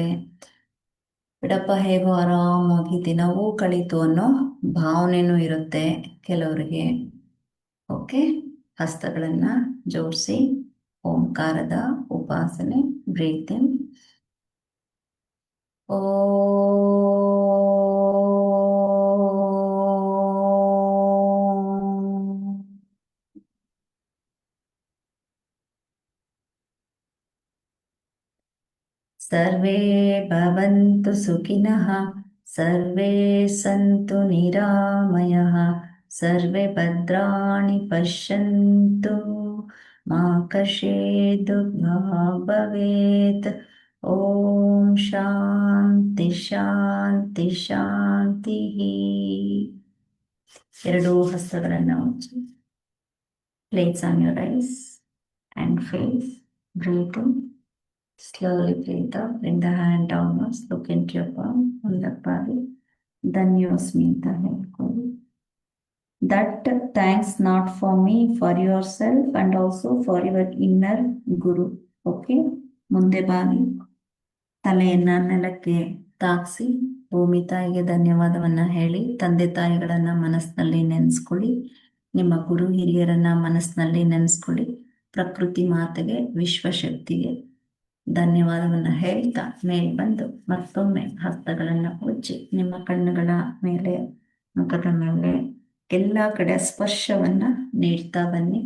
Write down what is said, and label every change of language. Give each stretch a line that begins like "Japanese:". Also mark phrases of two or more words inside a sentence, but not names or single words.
Kannada: ಬಿಡಪ್ಪ, ಹೇಗೋ ಆರಾಮಾಗಿ ದಿನವೂ ಕಳೀತು ಅನ್ನೋ ಭಾವನೆನೂ ಇರುತ್ತೆ ಕೆಲವರಿಗೆ. ಓಕೆ, ಹಸ್ತಗಳನ್ನ ಜೋಡಿಸಿ ಓಂಕಾರದ ಉಪಾಸನೆ,
English: breathe in.
Sanskrit: ಓ ಸರ್ವೇ ಭವಂತು ಸುಖಿನಃ, ಸರ್ವೇ ಸಂತು ನಿರಾಮಯಃ, ಸರ್ವೇ ಭದ್ರಾಣಿ ಪಶ್ಯಂತು ಮಾ ಕರ್ಷೇತ್ ದುರ್ಭಾಗ್ ಭವೇತ್. ಓಂ ಶಾಂತಿ ಶಾಂತಿ ಶಾಂತಿ.
Kannada: ಎರಡೂ ಹಸ್ತಗಳನ್ನು ಉಜ್ಜಿ.
English: Place on your eyes and face. Breathe in. Slowly breathe out. Bring the hand downwards. Look into your palm. Ullapari.
Kannada: ಧನ್ಯೋಸ್ಮಿ ಅಂತ ಹೇಳ್ಕೊಳ್ಳಿ.
English: That thanks not for me, for yourself and also for your inner guru. Okay?
Kannada: ಮುಂದೆ ಬಾಗಿ ತಲೆಯನ್ನ ನೆಲಕ್ಕೆ ತಾಗಿಸಿ ಭೂಮಿ ತಾಯಿಗೆ ಧನ್ಯವಾದವನ್ನ ಹೇಳಿ, ತಂದೆ ತಾಯಿಗಳನ್ನ ಮನಸ್ಸಿನಲ್ಲಿ ನೆನೆಸ್ಕೊಳ್ಳಿ, ನಿಮ್ಮ ಗುರು ಹಿರಿಯರನ್ನ ಮನಸ್ಸಿನಲ್ಲಿ ನೆನೆಸ್ಕೊಳ್ಳಿ, ಪ್ರಕೃತಿ ಮಾತೆಗೆ ವಿಶ್ವಶಕ್ತಿಗೆ ಧನ್ಯವಾದವನ್ನ ಹೇಳ್ತಾ ಮೇಲೆ ಬಂದು ಮತ್ತೊಮ್ಮೆ ಹಸ್ತಗಳನ್ನ ಉಜ್ಜಿ ನಿಮ್ಮ ಕಣ್ಣುಗಳ ಮೇಲೆ, ಮುಖದ ಮೇಲೆ ಎಲ್ಲ ಕಡೆ ಸ್ಪರ್ಶವನ್ನ ನೀಡ್ತಾ ಬನ್ನಿ.